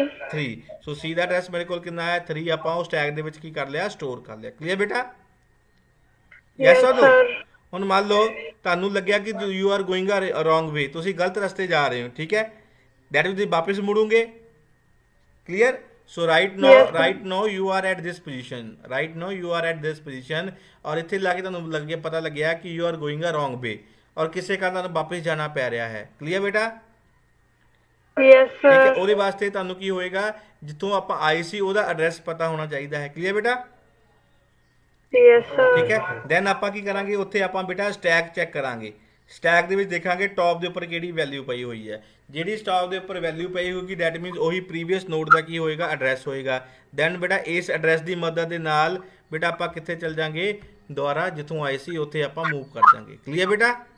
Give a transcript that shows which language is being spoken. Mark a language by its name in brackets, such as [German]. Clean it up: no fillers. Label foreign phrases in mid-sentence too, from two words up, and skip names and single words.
[Punjabi] 3 ਸੋ C ਦਾ ਐਡਰੈਸ ਮੇਰੇ ਕੋਲ ਕਿੰਨਾ ਹੈ 3 ਆਪਾਂ ਉਹ ਸਟੈਕ ਦੇ ਵਿੱਚ ਕੀ ਕਰ ਲਿਆ ਸਟੋਰ ਕਰ ਲਿਆ ਕਲੀਅਰ ਬੇਟਾ ਯੈਸ [English] Yes, [Punjabi] ਔਰ ਨੋ [English] sir. [Punjabi] ਹੁਣ ਮੰਨ ਲਓ ਤੁਹਾਨੂੰ ਲੱਗਿਆ ਕਿ [English] you are going a wrong way [Punjabi] ਤੁਸੀਂ ਗਲਤ ਰਸਤੇ ਜਾ ਰਹੇ ਹੋ ਠੀਕ ਹੈ [English] that means [Punjabi] ਤੁਸੀਂ ਵਾਪਸ ਮੁੜੋਗੇ ਕਲੀਅਰ [English] so right now you are at this position [Punjabi] ਔਰ ਇੱਥੇ ਲਾ ਕੇ ਤੁਹਾਨੂੰ ਪਤਾ ਲੱਗਿਆ ਕਿ [English] you are going a wrong way [Punjabi] ਔਰ ਕਿਸੇ ਕਾਰਨ ਤੁਹਾਨੂੰ ਵਾਪਸ ਜਾਣਾ ਪੈ ਰਿਹਾ ਹੈ ਕਲੀਅਰ ਬੇਟਾ [English] Yes, [Punjabi] ਠੀਕ ਹੈ [English] sir. [Punjabi] ਉਹਦੇ ਵਾਸਤੇ ਤੁਹਾਨੂੰ ਕੀ ਹੋਏਗਾ ਜਿੱਥੋਂ ਆਪਾਂ ਆਏ ਸੀ ਉਹਦਾ ਐਡਰੈਸ ਪਤਾ ਹੋਣਾ ਚਾਹੀਦਾ ਹੈ ਕਲੀਅਰ ਬੇਟਾ [English] Yes, sir. [Punjabi] ਠੀਕ ਹੈ ਦੈਨ ਆਪਾਂ ਕੀ ਕਰਾਂਗੇ ਉੱਥੇ ਆਪਾਂ ਬੇਟਾ [English] stack check [Punjabi] ਕਰਾਂਗੇ ਸਟੈਕ ਦੇ ਵਿੱਚ ਦੇਖਾਂਗੇ ਟੌਪ ਦੇ ਉੱਪਰ ਕਿਹੜੀ ਵੈਲਿਊ ਪਈ ਹੋਈ ਹੈ ਜਿਹੜੀ ਸਟਾਕ ਦੇ ਉੱਪਰ ਵੈਲਿਊ ਪਈ ਹੋਊਗੀ [English] that means [Punjabi] ਉਹੀ [English] previous node [Punjabi] ਦਾ ਕੀ ਹੋਏਗਾ ਐਡਰੈਸ ਹੋਏਗਾ ਦੈਨ ਬੇਟਾ ਇਸ ਐਡਰੈਸ ਦੀ ਮਦਦ ਦੇ ਨਾਲ ਬੇਟਾ ਆਪਾਂ ਕਿੱਥੇ ਚੱਲ ਜਾਾਂਗੇ ਦੁਬਾਰਾ ਜਿੱਥੋਂ ਆਏ ਸੀ ਉੱਥੇ ਆਪਾਂ ਮੂਵ ਕਰ ਜਾਾਂਗੇ ਕਲੀਅਰ ਬੇਟਾ